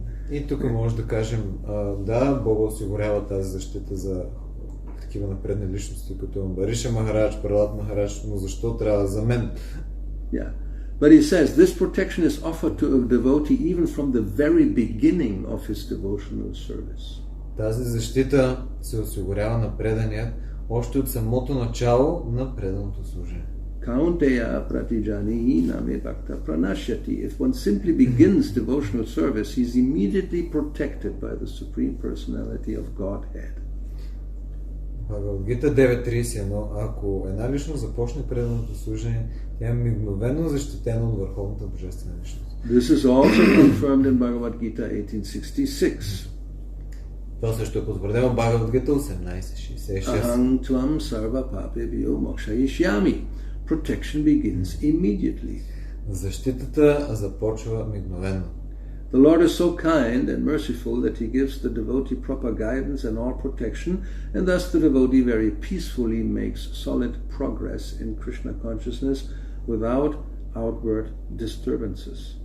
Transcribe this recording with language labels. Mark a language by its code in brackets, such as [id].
[bg] И тук може да кажем, да, Бога осигурява тази защита за такива напредни личности, като Амбариша Махарадж, Пралад Махарадж, но защо трябва за мен? [en] Yeah. But he says this protection is offered to a devotee even from the very beginning of his devotional service. [bg] Тази защита се осигурява на преданият още от самото начало на преданото служение. [sa] Kaunteya pratijanihi name bhakta pranashyati. [en] If one simply begins devotional service, he is immediately protected by the Supreme Personality of Godhead. [bg] Бхагавад-гита 9.31. Ако една личност започне преданото служение, тя е мигновено защитена от Върховната Божествена личност. [en] This is also confirmed in Bhagavad-gita 1866. [bg] Това също е потвърдено в Бхагавад-гита 18.66. [sa] Aham tvam sarva papebhyo mokshayishyami. [en] Protection begins immediately. [bg] Защитата започва мигновено. [en] The Lord is so kind and merciful that he gives the devotee proper guidance and all protection, and thus the devotee very peacefully makes solid progress in Krishna consciousness without outward disturbances.